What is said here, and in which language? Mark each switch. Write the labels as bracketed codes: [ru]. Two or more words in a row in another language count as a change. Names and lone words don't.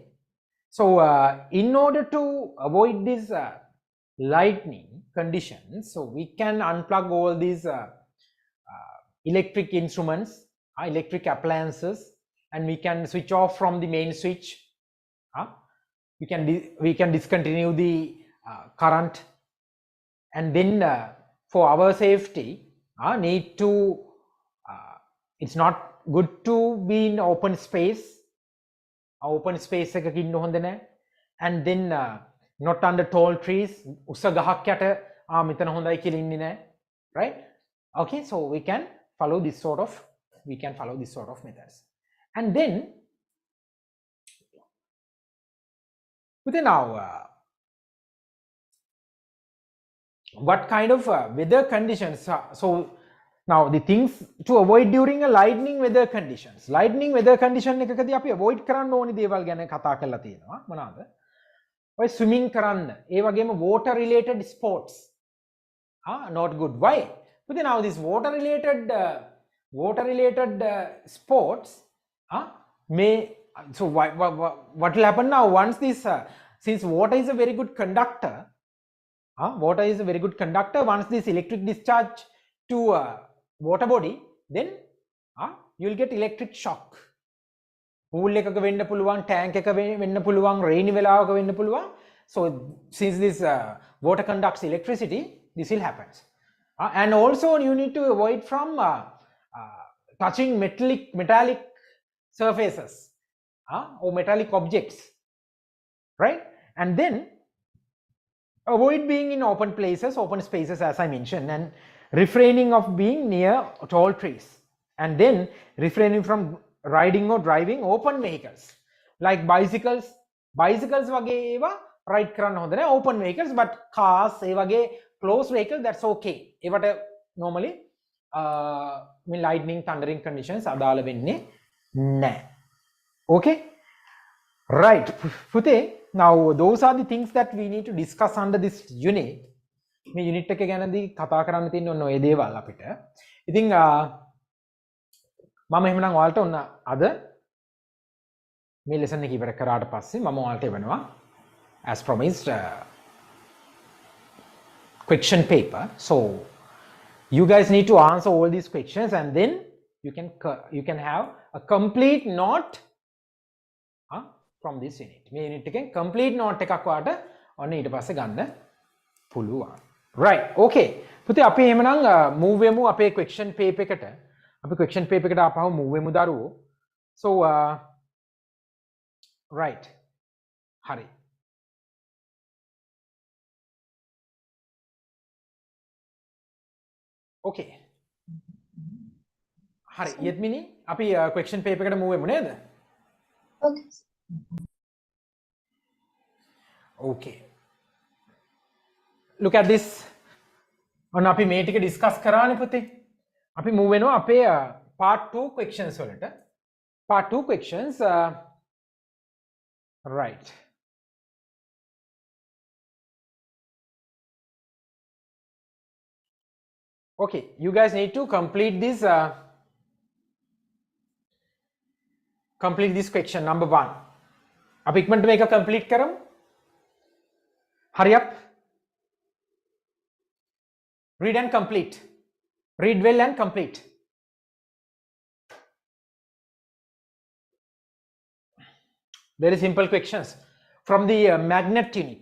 [en] So in order to avoid this lightning conditions, so we can unplug all these electric instruments, electric appliances, and we can switch off from the main switch. We can discontinue the current, and then for our safety need to it's not good to be in open space [si] එකක ඉන්න හොඳ නැහැ, [en] and then not under tall trees. [si] උස ගහක් යට මෙතන හොඳයි කියලා ඉන්නේ නැහැ, [en] right? Okay, so we can follow this sort of methods. And then now what kind of weather conditions? So now the things to avoid during a lightning weather conditions. Lightning weather condition [si] එකකදී අපි avoid කරන්න ඕනි දේවල් ගැන කතා කරලා තියෙනවා. මොනවාද? [en] ඔය swimming කරන්න, [si] ඒ වගේම [en] water related sports not good. Why? But now this water related sports may, so what will happen now once this since water is a very good conductor, once this electric discharge to water body, then you will get electric shock. [si] Pool එකක වෙන්න පුළුවන්, tank එකක වෙන්න පුළුවන්, rainy වෙලාවක වෙන්න පුළුවන්. [en] So since this water conducts electricity, this will happen. And also you need to avoid from touching metallic surfaces or metallic objects, right? And then avoid being in open spaces as I mentioned, and refraining of being near tall trees, and then refraining from riding or driving open vehicles like bicycles [si] වගේ ඒවා ride කරන්න හොඳ නැහැ. [en] Open vehicles, but cars [si] ඒ වගේ [en] closed vehicle, that's okay. [si] ඒවට normally මේ [en] lightning thundering conditions [si] අදාළ වෙන්නේ නැහැ. [en] Okay, right පුතේ. Now those are the things that we need to discuss under this unit. [si] මේ unit එක ගැනදී කතා කරන්න තියෙන ඔන්න ඔය දේවල් අපිට. ඉතින් මම එහෙමනම් ඔයාලට ඔන්න අද මේ lesson එක ඉවර කරාට පස්සේ මම ඔයාලට එවනවා [en] as promised question paper. So you guys need to answer all these questions and then you can have a complete note from this unit. [si] මේ unit එකෙන් [en] complete note [si] එකක් ඔයාලට ඔන්න ඊට පස්සේ ගන්න පුළුවන්. [en] Right, okay. [si] පුතේ අපි එහෙමනම් move වෙමු අපේ [en] question paper [si] එකට. අපි [en] question paper [si] එකට ආපහු move වෙමු දරුවෝ. [en] So right. [si] හරි. Okay. හරි. යත්මිනි අපි [en] question paper [si] එකට move වෙමු නේද? [en] Okay. Okay. Look at this. [si] ඔන්න අපි මේ ටික discuss කරානේ පුතේ. අපි move වෙනවා අපේ [en] part 2 questions [si] වලට. [en] Part 2 questions right. Okay, you guys need to complete this question number 1. [si] අපි ඉක්මනට මේක complete කරමු. [en] Hurry up. Read and complete. Read well and complete. Very simple questions from the magnet unit.